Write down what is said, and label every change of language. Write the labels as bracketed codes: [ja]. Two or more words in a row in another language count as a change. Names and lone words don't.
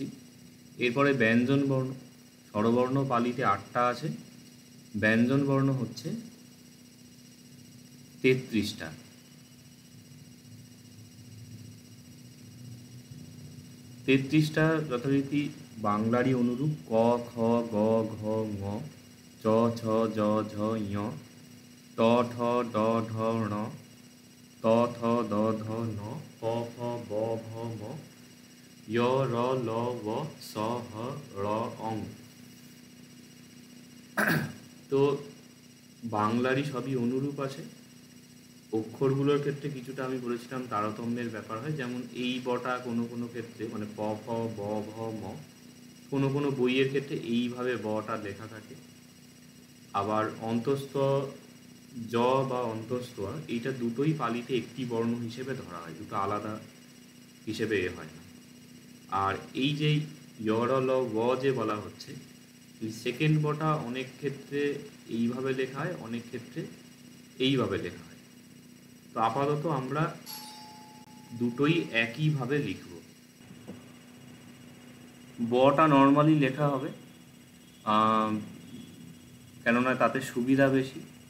[bn] এরপরে ব্যঞ্জন বর্ণ। স্বরবর্ণ পালিতে 8টা আছে, ব্যঞ্জন বর্ণ হচ্ছে 33টা। যথারীতি বাংলারই অনুরূপ ক, খ, গ, ঘ, ঙ, চ, ছ, জ, ঝ, ঞ, ট, ঠ, ড, ঢ, ণ, ত, থ, দ, ধ, ন, প, ফ, ব, ভ, ম, য়, র, ল, ব, স, হ, র, অং। তো বাংলারই সবই অনুরূপ আছে। অক্ষরগুলোর ক্ষেত্রে কিছুটা আমি বলেছিলাম তারতম্যের ব্যাপার হয়, যেমন এই বটা কোনো কোনো ক্ষেত্রে মানে প, ফ, ব, ভ, ম, কোনো কোনো বইয়ের ক্ষেত্রে এইভাবে বটা লেখা থাকে। আবার অন্তস্থ জ বা অন্তস্থ এইটা দুটোই পালিতে একটি বর্ণ হিসেবে ধরা হয়, দুটো আলাদা হিসেবে এ হয় না। আর এই যে য়, র, ল, ব যে বলা হচ্ছে, এই সেকেন্ড বটা অনেক ক্ষেত্রে এইভাবে লেখা হয়, অনেক ক্ষেত্রে এইভাবে লেখা হয়। তো আপাতত আমরা দুটোই একইভাবে লিখব। বটা নর্মালি লেখা হবে, কেননা তাতে সুবিধা বেশি।